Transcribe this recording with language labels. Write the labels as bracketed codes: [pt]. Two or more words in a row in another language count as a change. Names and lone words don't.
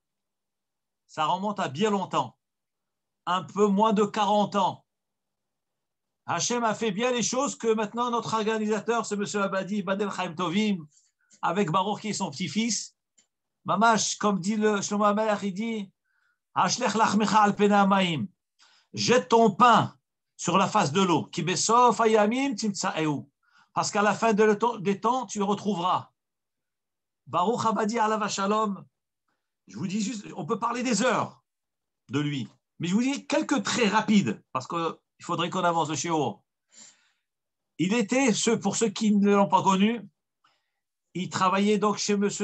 [fr] Ça remonte à bien longtemps. Un peu moins de 40 ans. Hachem a fait bien les choses que maintenant notre organisateur, c'est M. Abadi, Badel [he] חיים טובים, [fr] avec Baruch qui est son petit-fils. Mamash, comme dit le Shlomo HaMelech, il dit [he] השלך לחמך על פני המים. [fr] Jette ton pain sur la face de l'eau. [he] כי בסוף הימים תמצאנו. [fr] Parce qu'à la fin des temps, tu le retrouveras. [he] Baruch Abadi עליו השלום. [fr] Je vous dis juste, on peut parler des heures de lui. Mais je vous dis quelques traits rapides, parce qu'il faudrait qu'on avance de chez haut. Il était, pour ceux qui ne l'ont pas connu, il travaillait donc chez M.